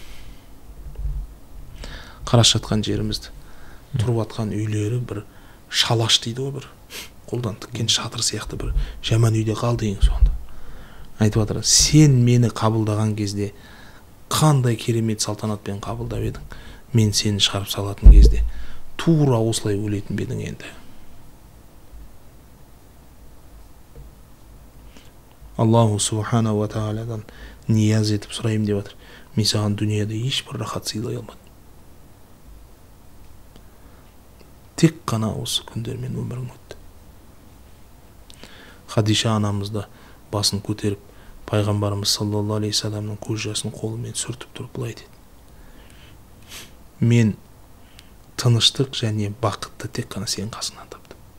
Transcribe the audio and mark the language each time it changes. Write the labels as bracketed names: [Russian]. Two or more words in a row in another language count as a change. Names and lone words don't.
[Kazakh] Қараш жатқан жерімізді, тұрып жатқан үйлері бір шалаш дейді ғой, бір қолдан тіккен шатыр сияқты бір жаман үйде қалды ең сонда. Айтып жатыр: сен мені қабылдаған кезде қандай керемет салтанатпен қабылдап едің, мен сені шығарып салатын кезде тура осылай өлетін бедің енді. [Arabic] الله سبحانه وتعالى [Kazakh] нияз етіп сұрайым деп жатыр: мен саған дүниеде ешбір рахат сыйлай алмадым, тек қана осы күндермен өмірің өтті. Хадиша анамызда басын көтеріп, пайғамбарымыз [Arabic] صلى الله عليه وسلم [Kazakh] көз жасын қолымен сүртіп тұрып былай деді: мен тыныштық және бақытты тек қана сен қасыңнан таптым.